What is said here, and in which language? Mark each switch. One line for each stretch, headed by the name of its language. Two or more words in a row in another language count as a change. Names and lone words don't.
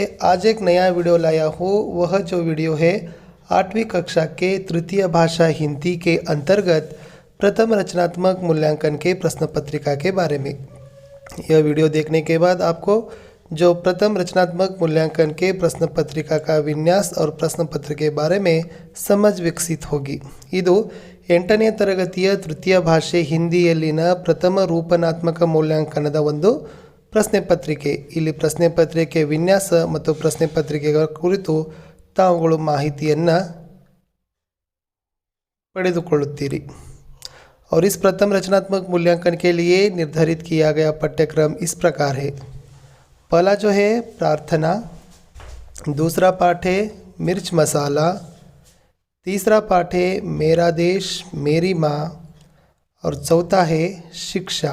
Hindi: आज एक नया वीडियो लाया हूँ। वह जो वीडियो है 8वीं कक्षा के तृतीय भाषा हिंदी के अंतर्गत प्रथम रचनात्मक मूल्यांकन के प्रश्न पत्रिका के बारे में। यह वीडियो देखने के बाद आपको जो प्रथम रचनात्मक मूल्यांकन के प्रश्न पत्रिका का विन्यास और प्रश्न पत्र के बारे में समझ विकसित होगी।
Kannada: ಇದು 8ನೇ ತರಗತಿಯ ತೃತೀಯ ಭಾಷೆ ಹಿಂದಿಯಲ್ಲಿನ ಪ್ರಥಮ ರೂಪನಾತ್ಮಕ ಮೂಲ್ಯಾಂಕನದ ಒಂದು ಪ್ರಶ್ನೆ ಪತ್ರಿಕೆ। ಇಲ್ಲಿ ಪ್ರಶ್ನೆ ಪತ್ರಿಕೆ ವಿನ್ಯಾಸ ಮತ್ತು ಪ್ರಶ್ನೆ ಪತ್ರಿಕೆಗಳ ಕುರಿತು ತಾವುಗಳು ಮಾಹಿತಿಯನ್ನು ಪಡೆದುಕೊಳ್ಳುತ್ತೀರಿ।
Hindi: और इस प्रथम रचनात्मक मूल्यांकन के लिए निर्धारित किया गया पाठ्यक्रम इस प्रकार है। पहला जो है प्रार्थना, दूसरा पाठ है मिर्च मसाला, तीसरा पाठ है मेरा देश मेरी माँ और चौथा है शिक्षा।